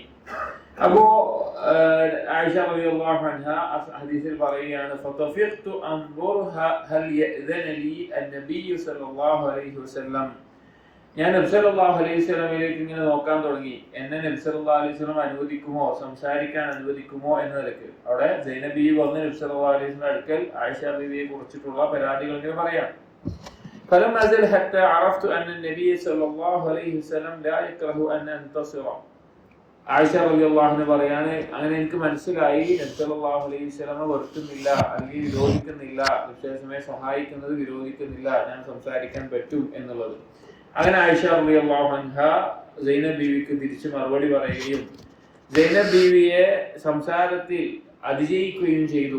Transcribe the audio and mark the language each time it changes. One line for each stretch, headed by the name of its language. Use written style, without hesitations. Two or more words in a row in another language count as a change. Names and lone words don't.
Malayalam: അപ്പോ ആയിഷ
Arabic: رضي الله عنها
Malayalam: ഹദീസിൽ പറയുകയാണ്,
Arabic: فطفقت أنظرها هل يأذن لي النبي صلى الله عليه وسلم,
Malayalam: ഞാൻ നബി
Arabic: صلى الله عليه
Malayalam: വസല്ലമയിലേക്ക് ഇങ്ങനെ നോക്കാൻ തുടങ്ങി, എന്നെ നബി
Arabic: صلى الله عليه وسلم
Malayalam: അനുവദിക്കുമോ, സംസാരിക്കാൻ അനുവദിക്കുമോ എന്ന നിലക്ക്. അവിടെ സൈനബ് ബീവി വന്ന് നബി
Arabic: صلى الله عليه وسلم
Malayalam: അടുക്കൽ ആയിഷ ബീവിയെ കുറിച്ചിട്ടുള്ള പരാതികൾ ഇങ്ങനെ പറയാം.
Arabic: فلم أزل حتى عرفت أن النبي صلى الله عليه وسلم لا يكره أن أنتصر.
Malayalam: ആയിഷ
Arabic: رضي الله عنها
Malayalam: പറയാണ്, അങ്ങനെ എനിക്ക് മനസ്സിലായി നബി
Arabic: صلى الله عليه وسلم
Malayalam: വെറുക്കുന്നില്ല, അല്ലെങ്കിൽ വിരോധിക്കുന്നില്ല, വിശേഷമേ സഹായിക്കുന്നത് വിരോധിക്കുന്നില്ല, ഞാൻ സംസാരിക്കാൻ പറ്റും എന്നുള്ളത്. അങ്ങനെ ആയിഷ
Arabic: رضي الله عنها
Malayalam: സൈനബ് ബീവിക്ക് തിരിച്ച് മറുപടി പറയുകയും സൈനബ് ബീവിയെ സംസാരത്തിൽ അതിജയിക്കുകയും ചെയ്തു.